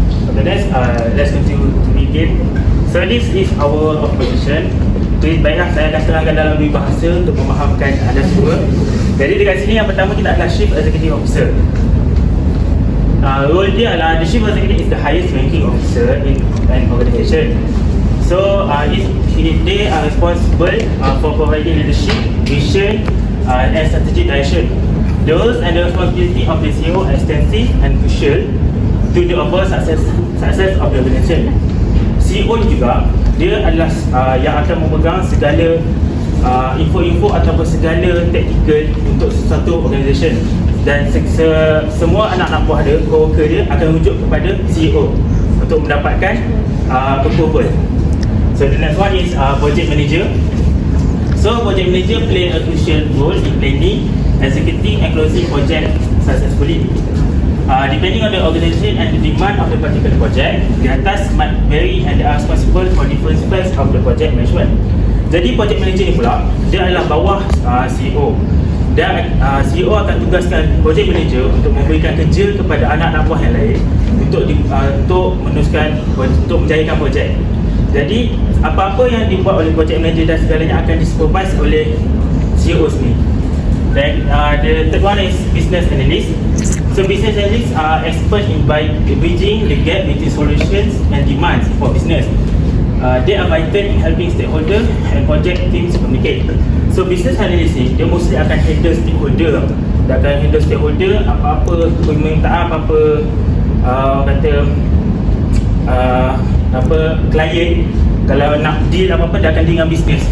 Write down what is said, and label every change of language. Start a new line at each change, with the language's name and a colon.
English: Okay, let's continue to begin. So this is our opposition.
Malay: Baiklah, saya akan terangkan dalam dua bahasa untuk memahamkan anda semua. Jadi dekat sini yang pertama kita adalah Chief Executive Officer. Role dia adalah
English: the Chief Executive is the highest ranking officer in an organization. So they are responsible for providing leadership, vision, and strategic direction. The roles and the responsibility of the CEO are extensive and crucial to the overall success of the organization.
Malay: CEO juga, dia adalah yang akan memegang segala info-info ataupun segala taktikal untuk sesuatu organisation, dan semua anak-anak buah dia, co-worker dia akan rujuk kepada CEO untuk mendapatkan approval.
English: So the next one is project manager. So project manager play a crucial role in planning, executing and closing project successfully. Depending on the organisation and the demand of the particular project, the atas might vary and they are responsible for different aspects of the project management.
Malay: Jadi project manager ni pula, dia adalah bawah CEO. Dan CEO akan tugaskan project manager untuk memberikan kerja kepada anak-anak buah yang lain untuk meneruskan, untuk menjayakan projek. Jadi apa-apa yang dibuat oleh project manager dan segalanya akan disupervise oleh CEO sendiri.
English: Then the third one is business analyst. So business analysts are expert in bridging the gap between solutions and demands for business. They are vital in helping stakeholder and project teams communicate.
Malay: So business analyst ni, dia mostly akan handle stakeholder. Dia akan handle stakeholder, apa-apa permintaan, apa-apa klien, kalau nak deal apa-apa, dia akan deal dengan bisnes.